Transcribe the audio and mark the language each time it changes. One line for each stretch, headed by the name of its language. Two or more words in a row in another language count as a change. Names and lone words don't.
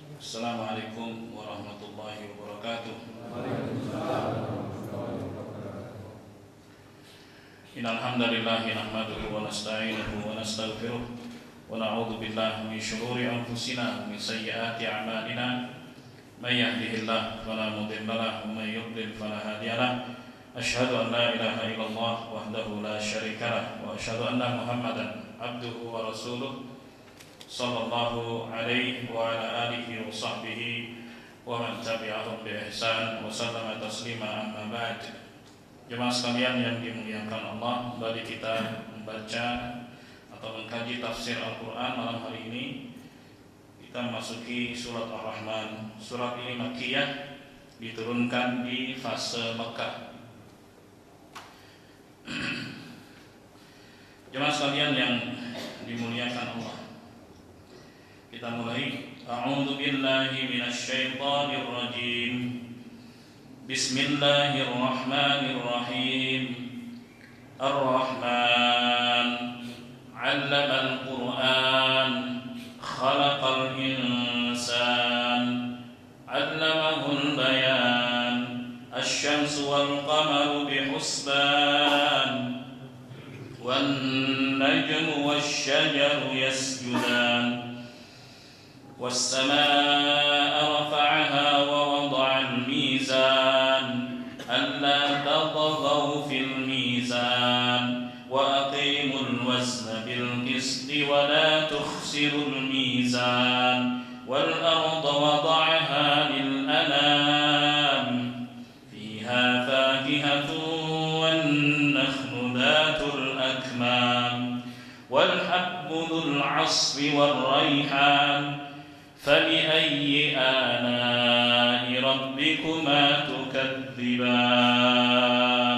Arabic: السلام عليكم ورحمة الله وبركاته. إن الحمد لله نحمده ونستعينه ونستغفره ونعوذ بالله من شرور أنفسنا ومن سيئات أعمالنا. من يهده الله فلا مضل له ومن يضلل فلا هادي له. أشهد أن لا إله إلا الله وحده لا شريك له وأشهد أن محمدا عبده ورسوله صلى الله عليه وعلى آله وصحبه ومن تبعهم بإحسان وسلم تسليما أما بعد.
Indonesian: Jemaah sekalian yang dimuliakan Allah, kembali kita membaca atau mengkaji tafsir Al-Qur'an malam hari ini. Kita memasuki surat Ar-Rahman. Surat ini Makkiyah, diturunkan di fase Mekah. Jemaah sekalian yang dimuliakan Allah, kita mulai.
Arabic: أعوذ بالله من الشيطان الرجيم. Bismillahirrahmanirrahim. الرحمن علم القرآن، خلق الإنسان، علمه البيان، الشمس والقمر بحسبان، والنجم والشجر يسجدان. والسماء رفعها ووضع الميزان ألا تطغوا في الميزان وأقيموا الوزن بالقسط ولا تخسروا الميزان والأرض وضعها للأنام فيها فاكهة والنخل ذات الأكمام والحب ذو العصف والريحان فبأي آلاء ربكما تكذبان.